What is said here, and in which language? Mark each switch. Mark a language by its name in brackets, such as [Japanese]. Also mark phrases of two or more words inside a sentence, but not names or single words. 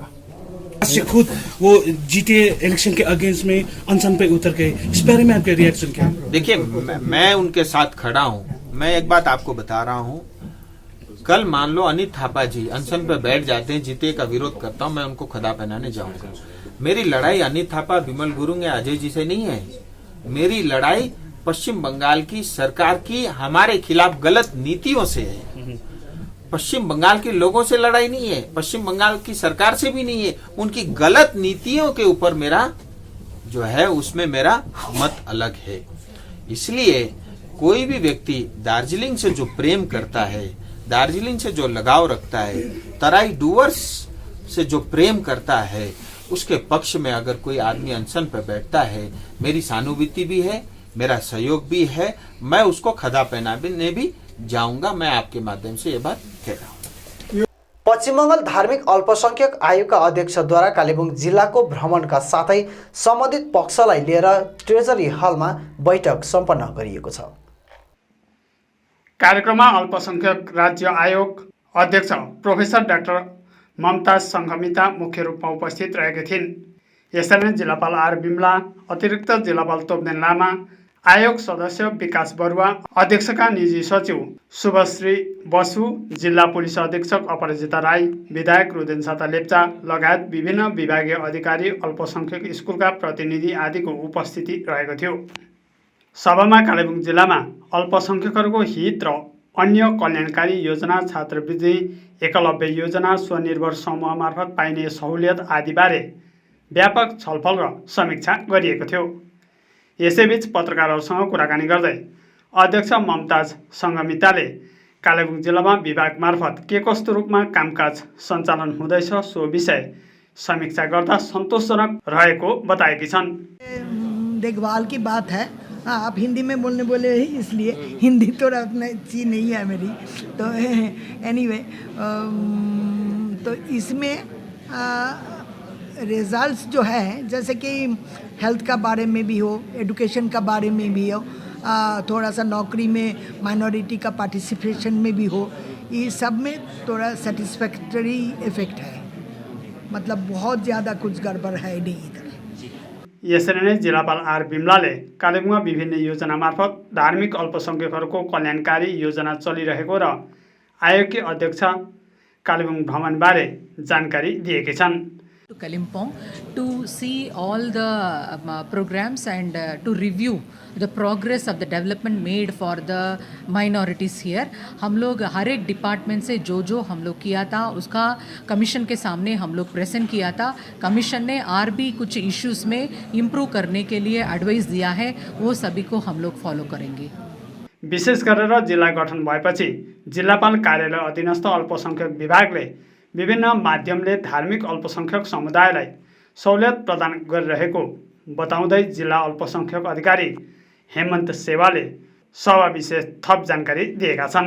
[Hindi] खुद वो जीटीए इलेक्शन के अगेंस्ट में अनशन पे उतर गए, इस बारे में आपके रिएक्शन क्या है? देखिए, मैं उनके साथ खड़ा हूं। मैं एक बात आपको बता रहा हूं, कल मान लो अनित थापा जी अनशन पे बैठ जाते हैं, जीटीए का विरोध करता हूं, मैं उनको खदा पहनाने जाऊंगा। मेरी लड़ाई अनित थापा, विमल गुरुंग या अजय जी से नहीं है। मेरी लड़ाई पश्चिम बंगाल की सरकार की हमारे खिलाफ गलत नीतियों से है। पश्चिम बंगाल के लोगों से लड़ाई नहीं है, पश्चिम बंगाल की सरकार से भी नहीं है, उनकी गलत नीतियों के ऊपर मेरा जो है उसमें मेरा मत अलग है। इसलिए कोई भी व्यक्ति दार्जिलिंग से जो प्रेम करता है, दार्जिलिंग से जो लगाव रखता है, तराई डूवर्स से जो प्रेम करता है, उसके पक्ष में अगर कोई आदमी अनशन पर बैठता है, मेरी सहानुभूति भी है, मेरा सहयोग भी है, मैं उसको खदा पहनाने भी जाऊंगा। मैं आपके माध्यम से ये बात कह रहा हूँ। [Nepali] पश्चिम बंगाल धार्मिक अल्पसंख्यक आयोगका अध्यक्षद्वारा कालेबुङ जिल्लाको भ्रमणका साथै सम्बन्धित पक्षलाई लिएर ट्रेजरी हलमा बैठक सम्पन्न गरिएको छ। कार्यक्रममा अल्पसंख्यक राज्य आयोग अध्यक्ष प्रोफेसर डाक्टर ममताज सङ्घमिता मुख्य रूपमा उपस्थित रहेकी थिइन्। यसरी नै जिल्लापाल आर बिमला, अतिरिक्त जिल्लापाल तोप्देन लामा, आयोग सदस्य विकास बरुवा, अध्यक्षका निजी सचिव शुभश्री बसु, जिल्ला पुलिस अधीक्षक अपराजिता राई, विधायक रुदेन साता लेप्चा लगायत विभिन्न विभागीय अधिकारी, अल्पसंख्यक स्कुलका प्रतिनिधि आदिको उपस्थिति रहेको थियो। सभामा कालेबुङ जिल्लामा अल्पसंख्यकहरूको हित र अन्य कल्याणकारी योजना, छात्रवृत्ति, एकलव्य योजना, स्वनिर्भर समूह मार्फत पाइने सहुलियत आदिबारे व्यापक छलफल र समीक्षा गरिएको थियो। यसैबीच पत्रकारहरूसँग कुराकानी गर्दै अध्यक्ष ममताज सङ्घमिताले कालेबुङ जिल्लामा विभाग मार्फत के कस्तो रूपमा कामकाज सञ्चालन हुँदैछ सो विषय समीक्षा गर्दा सन्तोषजनक रहेको बताएकी छन्। [Hindi] देखभाल की बात है। हाँ, आप हिंदी में बोले इसलिए हिंदी तो उतना अच्छी नहीं है मेरी, तो एनीवे तो इसमें रिजल्ट्स जो है जैसे कि हेल्थ का बारे में भी हो, एजुकेशन का बारे में भी हो, थोड़ा सा नौकरी में माइनॉरिटी का पार्टिसिपेशन में भी हो, ये सब में थोड़ा [English] satisfactory effect [Hindi] है। मतलब बहुत ज़्यादा कुछ गड़बड़ है नहीं इधर। [Nepali] यसरी नै जिल्लापाल आर बिमलाले कालेबुङमा विभिन्न योजना मार्फत धार्मिक अल्पसंख्यकहरूको कल्याणकारी योजना चलिरहेको र आयोगकी अध्यक्ष कालेबुङ भ्रमणबारे जानकारी दिएकी छन्। [English] To Kalimpong to see all the programs and to review the progress of the development made for the minorities here. [Hindi] हम लोग हर एक डिपार्टमेंट से जो हम लोग किया था उसका कमीशन के सामने हम लोग प्रेजेंट किया था। कमीशन ने और भी कुछ इश्यूज में इम्प्रूव करने के लिए एडवाइस दिया है, वो सभी को हम लोग फॉलो करेंगे। [Nepali] विशेष गरेर जिल्ला गठन भएपछि जिल्लापाल कार्यालय अधीनस्थ अल्पसंख्यक विभागले विभिन्न माध्यमले धार्मिक अल्पसंख्यक समुदायलाई सहुलियत प्रदान गरिरहेको बताउँदै जिल्ला अल्पसंख्यक अधिकारी हेमन्त सेवाले सभा विशेष थप जानकारी दिएका छन्।